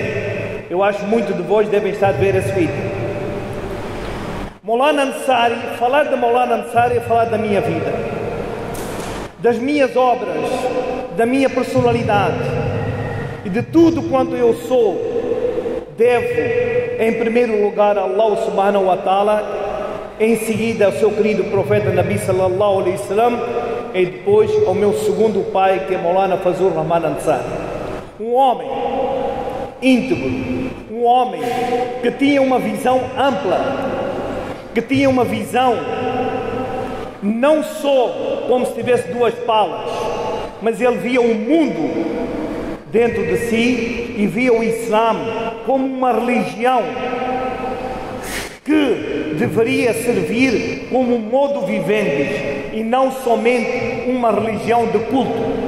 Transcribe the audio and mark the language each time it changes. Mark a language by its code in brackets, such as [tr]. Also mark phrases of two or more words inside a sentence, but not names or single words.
[pt] Eu acho que muitos de vós devem estar a ver esse vídeo. Maulana Ansari, falar de Maulana Ansari é falar da minha vida, das minhas obras, da minha personalidade e de tudo quanto eu sou. Devo, em primeiro lugar, a Allah [ar] سبحانه وتعالى, [pt] em seguida ao seu querido profeta Nabi [ar] صلى الله عليه وسلم, [pt] e depois ao meu segundo pai, que é Maulana Fazul Rahman Ansari. Um homem íntegro, um homem que tinha uma visão ampla, que tinha uma visão não só como se tivesse duas palas, mas ele via o mundo dentro de si e via o Islã como uma religião que deveria servir como um [la] modo vivendi [pt] e não somente uma religião de culto.